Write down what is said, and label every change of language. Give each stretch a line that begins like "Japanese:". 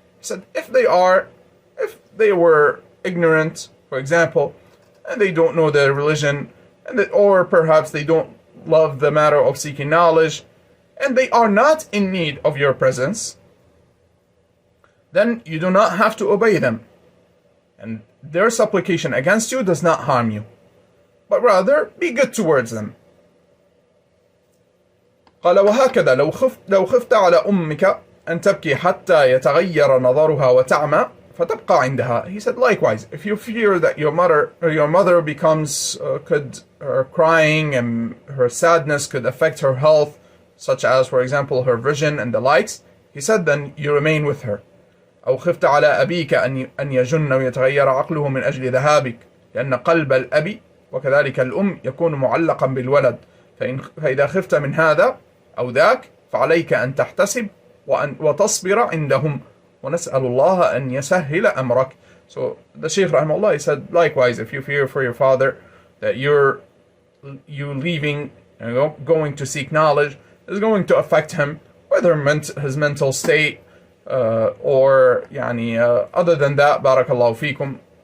English: He said if they were ignorant, for example, and they don't know their religion, or perhaps they don't love the matter of seeking knowledge, and they are not in need of your presence, then you do not have to obey them. And their supplication against you does not harm you, but rather be good towards them.
Arabic: قال وهكذا لو خفت على أمك أن تبكي حتى يتغير نظرها وتعمى فتبقى عندها.
English: He said likewise, if you fear that your mother becomes her crying and her sadness could affect her health, such as for example her vision and the likes, he said then you remain with her.
Arabic: أو خفت على أبيك أن يجن ويتغير عقله من أجل ذهابك لأن قلب الأب وكذلك الأم يكون معلقا بالولد فإذا خفت من هذا أو ذاك فعليك أن تحتسب وتصبر عندهم ونسأل الله أن يسهل أمرك.
English: So the Shaykh rahimahullah, he said likewise, if you fear for your father that you leaving and going to seek knowledge is going to affect him, whether his mental state or other than that, barakallahu fikum,